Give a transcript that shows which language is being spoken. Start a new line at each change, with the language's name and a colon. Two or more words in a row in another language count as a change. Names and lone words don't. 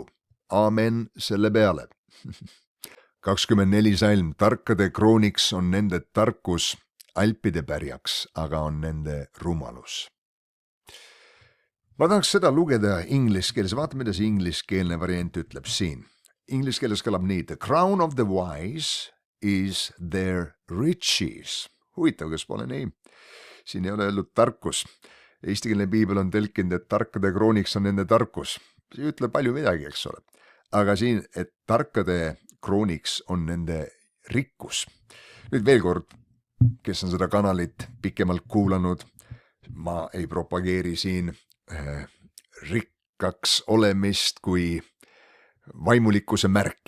Estonian: Aamen selle peale. 24. salm. Tarkade krooniks on nende tarkus, alpide pärjaks, aga on nende rumalus. Ma tahaks seda lugeda inglise keeles, vaata mida see ingliskeelne variant ütleb siin. Inglise keeles kõlab nii:
English: The crown of the wise is their riches.
Estonian: Huvitav, kas pole nii? Siin ei ole öeldud tarkus. Eestikeelne piibel on tõlkinud, et tarkade krooniks on nende tarkus. See ütleb palju midagi, eks ole. Aga siin, et tarkade krooniks on nende rikkus. Nüüd veel kord, kes on seda kanalit pikemalt kuulanud, ma ei propageeri siin rikkaks olemist kui vaimulikkuse märki.